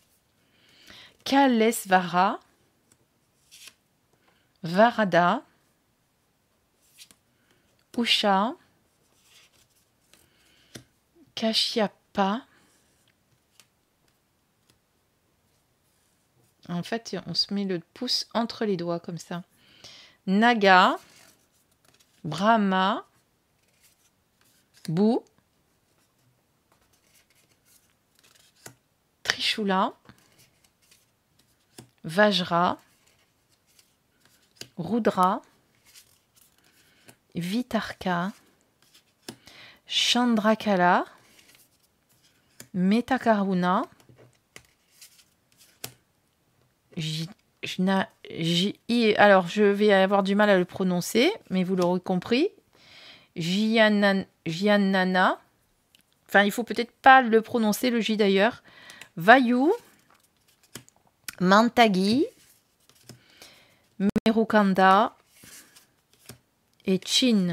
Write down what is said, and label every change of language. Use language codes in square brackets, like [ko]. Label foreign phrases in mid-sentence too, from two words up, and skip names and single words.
[sa] Kalesvara, Varada, Usha, Kashyapa. [fr] En fait, on se met le pouce entre les doigts comme ça. [sa] Naga, Brahma, Bu, Trishula, Vajra, Rudra, Vitarka, Chandrakala, Metakaruna, [fr] alors je vais avoir du mal à le prononcer, mais vous l'aurez compris. Jnana, enfin il faut peut-être pas le prononcer le J d'ailleurs. [sa] Vayu, Mantagi, Merukanda et Chin.